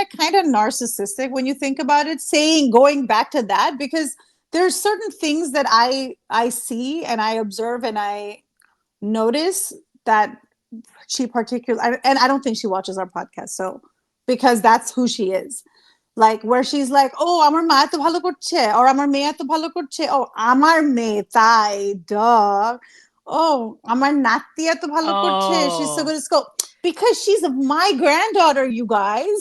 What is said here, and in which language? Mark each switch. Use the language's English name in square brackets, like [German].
[English] it kind of narcissistic when you think about it, saying going back to that? Because there's certain things that I see and I observe and I notice that she particularly, and I don't think she watches our podcast, so because that's who she is. Like where she's like, oh, [Bangla] আমার মা এত ভালো করছে, [English] or [Bangla] আমার মেয়ে এত ভালো করছে, [English] oh, [Bangla] আমার মেয়ে তাই, [English] duh. [Bangla] Oh, আমার নাতি এত ভালো করছে, [English] she's so Oh. good at school. Because she's my granddaughter, you guys,